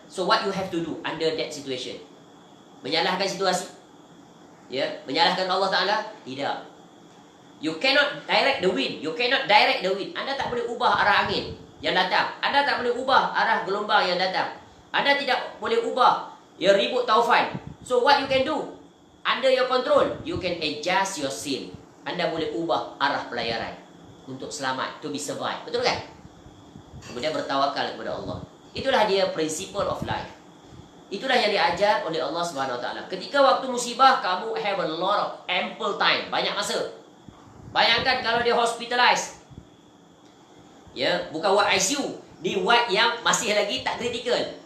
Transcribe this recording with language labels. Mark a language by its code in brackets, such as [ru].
[en] So what you have to do under that situation? [ms] Menyalahkan situasi? Ya, menyalahkan Allah Ta'ala? Tidak. [en] You cannot direct the wind. You cannot direct the wind. [ms] Anda tak boleh ubah arah angin yang datang. Anda tak boleh ubah arah gelombang yang datang. Anda tidak boleh ubah ribut taufan. [en] So what you can do? Under your control, you can adjust your sail. [ms] Anda boleh ubah arah pelayaran untuk selamat, [en] to be survive. [ms] Betul kan? Kemudian bertawakal kepada Allah. Itulah dia [en] principle of life. [ms] Itulah yang diajar oleh Allah Subhanahu Wa Taala. Ketika waktu musibah, kamu [en] have a lot of ample time, [ms] banyak masa. Bayangkan kalau dia hospitalized, ya, bukan ward ICU, di ward yang masih lagi tak kritikal.